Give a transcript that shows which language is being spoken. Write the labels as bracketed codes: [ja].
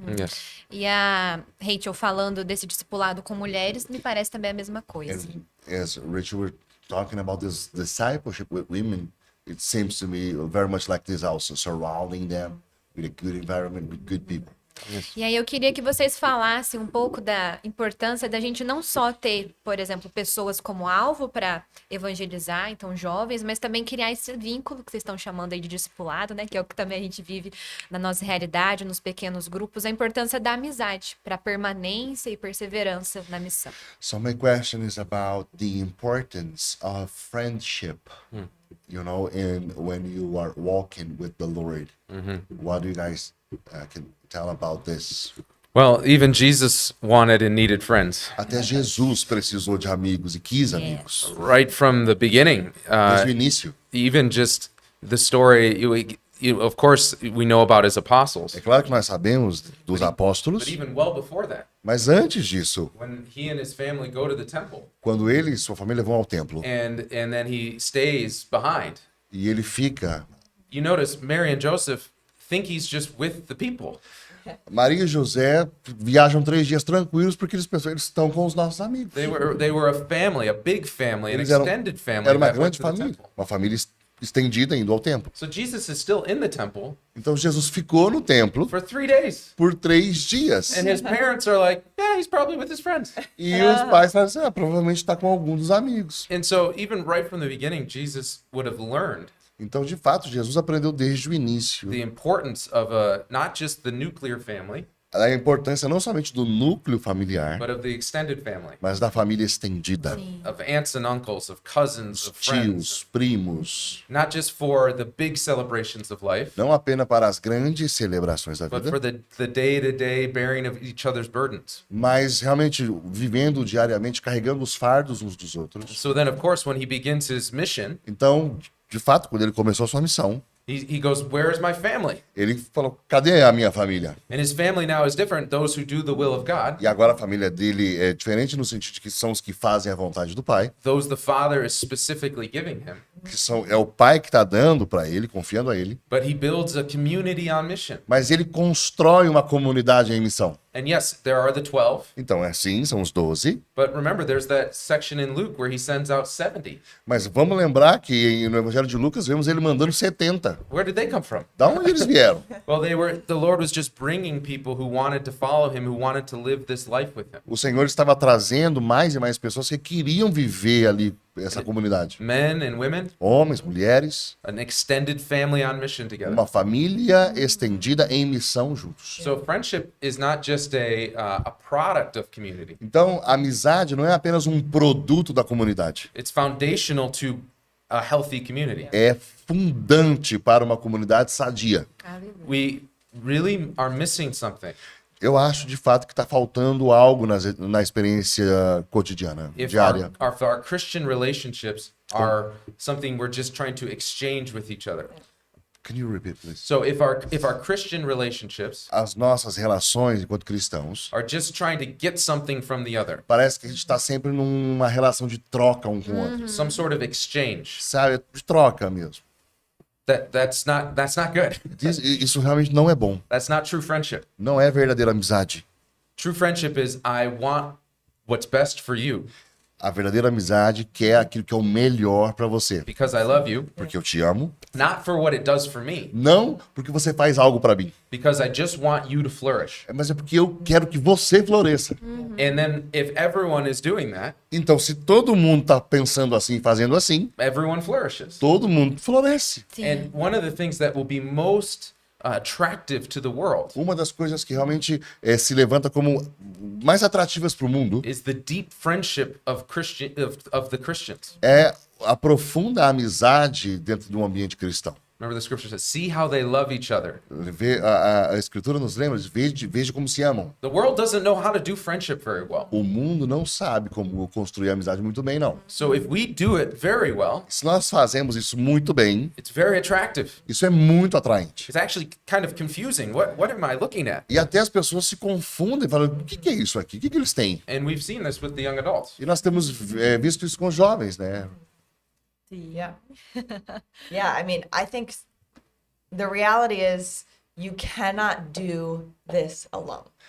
[en] Yes. [pt] E a Rachel falando desse discipulado com mulheres, me parece também a mesma coisa. [en] And as Rich were talking about this discipleship with women, it seems to me very much like this also, surrounding them with a good environment, with good people. [pt] E aí eu queria que vocês falassem um pouco da importância da gente não só ter, por exemplo, pessoas como alvo para evangelizar, então jovens, mas também criar esse vínculo que vocês estão chamando aí de discipulado, né? Que é o que também a gente vive na nossa realidade, nos pequenos grupos, a importância da amizade para permanência e perseverança na missão. [en] So my question is about the importance of friendship, you know, and when you are walking with the Lord. What do you guys can tell about this? Well, even Jesus wanted and needed friends. [pt] Até Jesus precisou de amigos e quis amigos. [en] Right from the beginning, [pt] Desde o início. [en] even just the story, of course, we know about his apostles. [pt] É claro que nós sabemos dos apóstolos, [en] But even well before that, [pt] mas antes disso, [en] when he and his family go to the temple [pt] quando ele e sua família vão ao templo [en] and then he stays behind, [pt] e ele fica, [en] you notice Mary and Joseph think he's just with the people. [pt] Maria e José viajam 3 dias tranquilos porque eles pensam, eles estão com os nossos amigos. [en] They were a family, a big family, an [pt] Eles eram, [en] extended family [pt] era uma [en] that went to the [pt] família, [en] temple. [pt] uma família estendida indo ao templo. [en] So Jesus is still in the temple [pt] Então Jesus ficou no templo [en] for 3 days. [pt] por 3 dias. [en] And his parents are like, yeah, he's probably with his friends. [pt] E os pais falam assim, provavelmente está com algum dos amigos. [en] And so even right from the beginning, Jesus would have learned [pt] Então, de fato, Jesus aprendeu desde o início [en] the importance of not just the nuclear family, [pt] a importância não somente do núcleo familiar, [en] but of the extended family, [pt] mas da família estendida. [en] of aunts and uncles, of cousins, of friends, [pt] Tios, primos, [en] not just for the big celebrations of life, [pt] não apenas para as grandes celebrações da [en] but for [pt] vida, [en] the day-to-day bearing of each other's burdens. [pt] mas realmente vivendo diariamente, carregando os fardos uns dos outros. [en] So then, of course, when he begins his mission, [pt] Então, de fato, quando ele começou a sua missão, [en] he goes, where's my family? [pt] ele falou, cadê a minha família? [en] And his family now is different, those who do the will of God, [pt] E agora a família dele é diferente no sentido de que são os que fazem a vontade do pai, [en] those the Father is specifically giving him. [pt] que é o pai que está dando para ele, confiando a ele, [en] But he builds a community on mission. [pt] mas ele constrói uma comunidade em missão. [en] And yes, there are the 12, [pt] Então, é assim, são os 12, [en] but remember, there's that section in Luke where he sends out 70. [pt] mas vamos lembrar que no Evangelho de Lucas vemos ele mandando 70. [en] Where did they come from? [pt] Da onde eles vieram? [en] Well, the Lord was just bringing people who wanted to follow him, who wanted to live this life with him. [pt] O Senhor estava trazendo mais e mais pessoas que queriam viver ali essa comunidade. [en] Men and women, [pt] Homens, mulheres, [en] an extended family on mission together. [pt] uma família estendida em missão juntos. [en] So friendship is not just a product of community. [pt] Então, a amizade não é apenas um produto da comunidade. [en] It's foundational to a healthy community. [pt] É fundante para uma comunidade sadia. Aleluia. [en] really are missing something. [pt] Eu acho, de fato, que está faltando algo na experiência cotidiana, diária. [en] If our Christian relationships are something we're just trying to exchange with each other. Can you repeat, please? So if our Christian relationships [pt] As nossas relações enquanto cristãos, [en] are just trying to get something from the other, [pt] parece que a gente está sempre numa relação de troca um com o outro. [en] some sort of exchange, [pt] Sabe? De troca mesmo. [en] that's not good. [pt] Isso realmente não é bom. [en] That's not true friendship. [pt] Não é verdadeira amizade. [en] True friendship is I want what's best for you [pt] A verdadeira amizade quer aquilo que é o melhor para você. [en] because I love you, [pt] Porque eu te amo. [en] not for what it does for me, [pt] Não porque você faz algo para mim. [en] because I just want you to flourish. [pt] Mas é porque eu quero que você floresça. [en] And then if everyone is doing that, [pt] Então, se todo mundo tá pensando assim, fazendo assim, [en] everyone flourishes. [pt] todo mundo floresce. [en] And one of the things that will be most attractive to the world [pt] Uma das coisas que realmente se levanta como mais atrativas para o mundo [en] is the deep friendship of the Christians. [pt] é a profunda amizade dentro de um ambiente cristão. [en] Remember the scripture says, see how they love each other. [pt] A Escritura nos lembra de veja como se amam. [en] The world doesn't know how to do friendship very well. [pt] O mundo não sabe como construir amizade muito bem, não. [en] So if we do it very well, [pt] Se nós fazemos isso muito bem, [en] it's very attractive. [pt] isso é muito atraente. [en] It's actually kind of confusing. What am I looking at? [pt] E até as pessoas se confundem, falam, o que é isso aqui? O que eles têm? [en] And we've seen this with the young adults. [pt] E nós temos visto isso com os jovens, né? [en] Yeah. Yeah, I mean, I think the reality is you cannot do this alone.